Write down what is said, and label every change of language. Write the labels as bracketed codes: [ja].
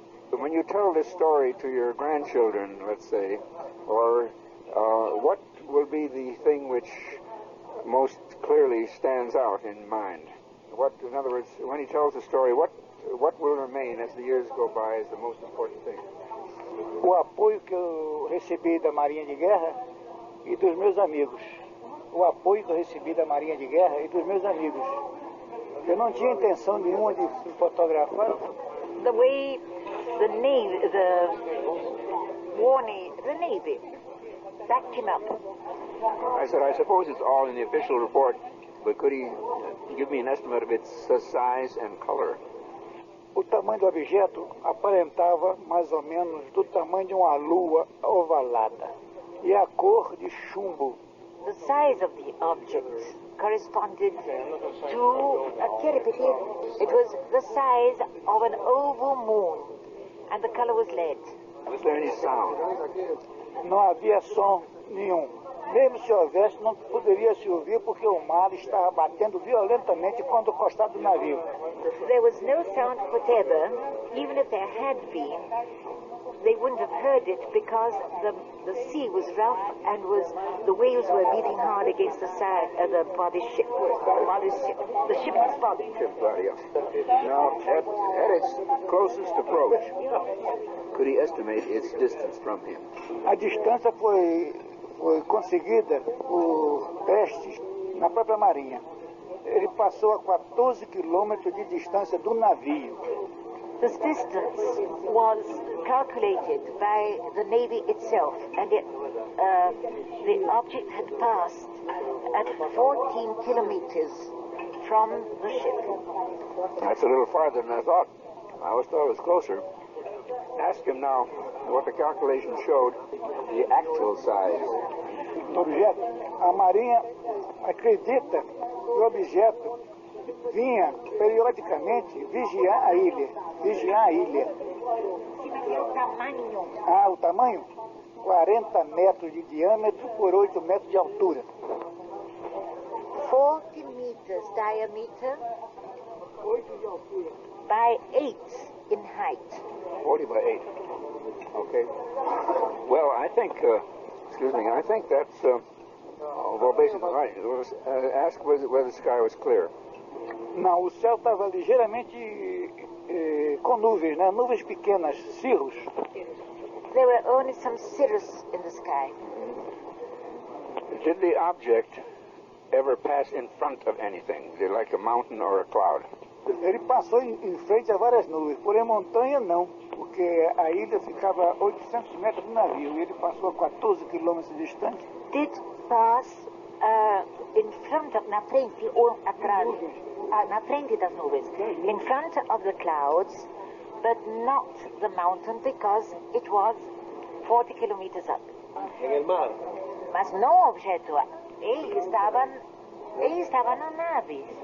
[en] But when you tell this story to your grandchildren, let's say, or what will be the thing which most clearly stands out in mind? What, in other words, when he tells the story, what will remain as the years go by as the most important thing? [pt] O apoio que eu recebi da Marinha de Guerra e dos meus amigos. O apoio que eu recebi da Marinha de Guerra e dos meus amigos. Eu não tinha intenção nenhuma de fotografar. [en] The way the Navy backed him up. I said, I suppose it's all in the official report, but could he give me an estimate of its size and color? [pt] O tamanho do objeto aparentava mais ou menos do tamanho de uma lua ovalada. E a cor de chumbo. [en] The size of the object corresponded to it was the size of an oval moon, and the color was lead. Was there any sound? [pt] Não havia som nenhum. Mesmo se houvesse, não poderia se ouvir porque o mar estava batendo violentamente contra o costado do navio. [en] There was no sound whatever, even if there had been. they wouldn't have heard it because the sea was rough and the waves were beating hard against the side of the ship. The ship's body. Now, at its closest approach, could he estimate its distance from him? [pt] A distância foi conseguida por testes na própria Marinha. Ele passou a 14 quilômetros de distância do navio. [en] This distance was calculated by the Navy itself, and the object had passed at 14 kilometers from the ship. That's a little farther than I thought. I always thought it was closer. Ask him now what the calculation showed, the actual size. [pt] Do objeto, a Marinha acredita que o objeto vinha periodicamente vigiar a ilha. Ah, o tamanho? 40 metros de diâmetro por 8 metros de altura. [en] 40 meters diameter by 8 in height. 40 by 8. Okay. Well, I think, I think that's, well, basically, right. Ask whether the sky was clear. [pt] Não, o céu estava ligeiramente com nuvens, né? Nuvens pequenas, cirros. [en] There were only some cirrus in the sky. Did the object ever pass in front of anything, like a mountain or a cloud? [pt] Ele passou em frente a várias nuvens, porém montanha não, porque a ilha ficava a 800 metros do navio e ele passou a 14 quilômetros distante. [en] Did pass in front of, [pt] na frente ou atrás, na frente das nuvens, [en] in front of the clouds, but not the mountain because it was 40 kilometers up. [es] En el mar. [pt] Mas no objeto, ele estava na nave.